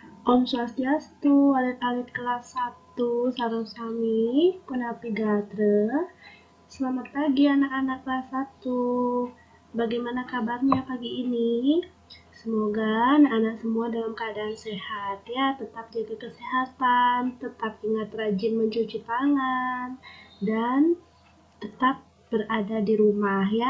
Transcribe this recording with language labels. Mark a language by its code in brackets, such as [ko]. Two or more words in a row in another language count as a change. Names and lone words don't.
[ban] Om Swastiastu, alit-alit kelas 1, sareng sami, punapi gatre. [id] Selamat pagi anak-anak kelas 1. Bagaimana kabarnya pagi ini? Semoga anak-anak semua dalam keadaan sehat ya, tetap jaga kesehatan, tetap ingat rajin mencuci tangan, dan tetap berada di rumah ya.